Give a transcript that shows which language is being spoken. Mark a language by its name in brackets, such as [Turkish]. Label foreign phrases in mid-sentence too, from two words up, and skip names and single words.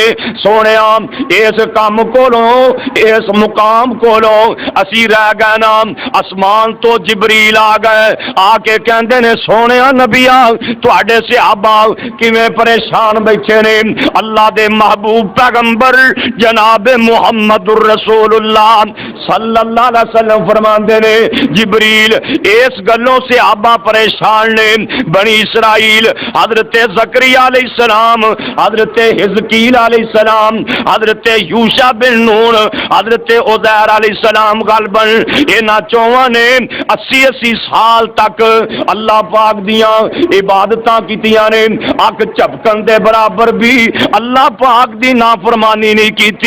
[Punjabi] ਸੋਹਣੇ ਇਸ ਕੰਮ ਕੋਲੋਂ ਇਸ ਮੁਕਾਮ ਕੋਲੋਂ ਅਸੀਂ ਰਹਿ ਗਏ ਨਾ, ਆਸਮਾਨ ਤੋਂ ਜਿਬਰੀਲ ਆ ਗਏ, ਆਕੇ ਕਹਿੰਦੇ ਨੇ ਸੋਹਣੇ ਨਬੀਆ ਤੁਹਾਡੇ ਸਹਾਬਾ ਕਿਵੇਂ ਪਰੇਸ਼ਾਨ ਬੈਠੇ ਨੇ। ਅੱਲਾਹ ਦੇ ਮਹਿਬੂਬ ਪੈਗ਼ੰਬਰ ਜਨਾਬ ਮੁਹੰਮਦੁਰ ਰਸੂਲੁੱਲਾਹ [Arabic] صلى الله عليه وسلم [Punjabi] ਫ਼ਰਮਾਂਦੇ ਨੇ ਜਿਬਰੀਲ ਇਸ ਗੱਲੋਂ ਸਹਾਬਾ ਪਰੇਸ਼ਾਨ ਨੇ। ਬਨੀ ਇਸਰਾਈਲ ਹਜ਼ਰਤ ਜ਼ਕਰੀਆ ਅਲੈਹਿੱਸਲਾਮ, ਹਜ਼ਰਤ ਹਿਜ਼ਕੀਲ ਅਲੈਹਿੱਸਲਾਮ, ਹਜ਼ਰਤ ਯੂਸ਼ਾ ਬਿਨ ਨੂਨ, ਹਜ਼ਰਤ ਉਜ਼ੈਰ ਅਲੈਹਿੱਸਲਾਮ ਗ਼ਾਲਬਨ ਇਨ੍ਹਾਂ ਚੌਹਾਂ ਨੇ 80-80 ਸਾਲ ਤੱਕ ਅੱਲਾਹ ਪਾਕ ਦੀਆਂ ਇਬਾਦਤਾਂ ਕੀਤੀਆਂ ਨੇ, ਅੱਖ ਝਪਕਣ ਦੇ ਬਰਾਬਰ ਭੀ ਅੱਲਾਹ ਪਾਕ ਦੀ ਨਾਫ਼ਰਮਾਨੀ ਨਹੀਂ ਕੀਤੀ।